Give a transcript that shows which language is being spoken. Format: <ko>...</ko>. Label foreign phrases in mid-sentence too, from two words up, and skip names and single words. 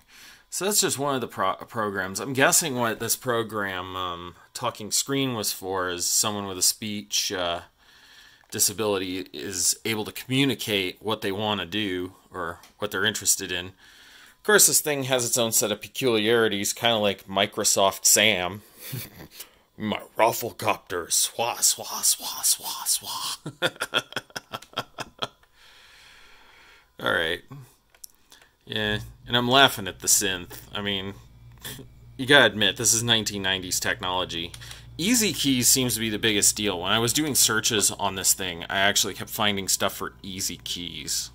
<en>So that's just one of the programs. I'm guessing what this program, Talking Screen, was for is someone with a speech disability is able to communicate what they want to do or what they're interested in. Of course, this thing has its own set of peculiarities, kind of like Microsoft Sam. My Rafflecopter, swah, swah, swah, swah, swah. Alright. Yeah, and I'm laughing at the synth. I mean, you gotta admit, this is 1990s technology. Easy keys seems to be the biggest deal. When I was doing searches on this thing, I actually kept finding stuff for easy keys.</en>